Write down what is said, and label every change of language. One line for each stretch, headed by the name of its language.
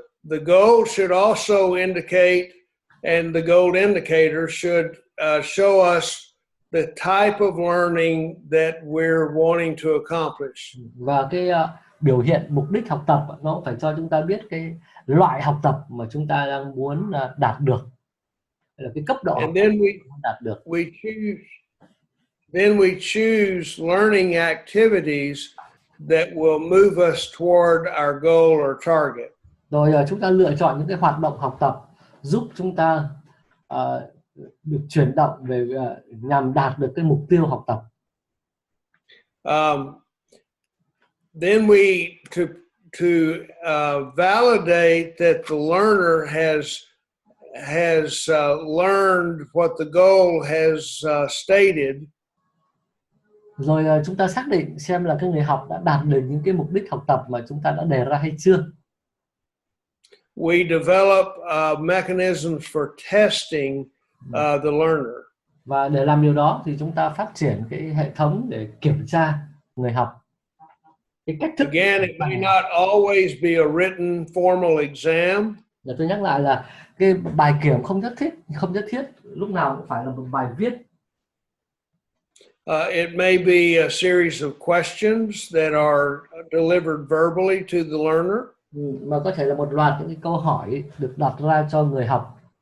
English: The goal should also indicate, and the goal indicator should show us the type of learning that we're wanting to accomplish.
Vietnamese: Và cái biểu hiện mục đích học tập nó phải cho chúng ta biết cái loại học tập mà chúng ta đang muốn đạt được, là cái cấp độ
English: And then
Vietnamese: muốn đạt được.
English: we choose learning activities that will move us toward our goal or target.
Vietnamese: Rồi chúng ta lựa chọn những cái hoạt động học tập giúp chúng ta được chuyển động về nhằm đạt được cái mục tiêu học tập.
English: Then we to validate that the learner has learned what the goal has stated.
Vietnamese: Rồi chúng ta xác định xem là cái người học đã đạt được những cái mục đích học tập mà chúng ta đã đề ra hay chưa.
English: We develop mechanisms for testing the learner.
Vietnamese: Và để làm điều đó thì chúng ta phát triển cái hệ thống để kiểm tra người học. cái cách thức.
English: Again, it may not always be a written formal exam.
Vietnamese: Để tôi nhắc lại là cái bài kiểm không nhất thiết lúc nào cũng phải là một bài viết.
English: It may be a series of questions that are delivered verbally to the learner.
Vietnamese: Mà có thể là một loạt những cái câu hỏi được đặt ra cho người học.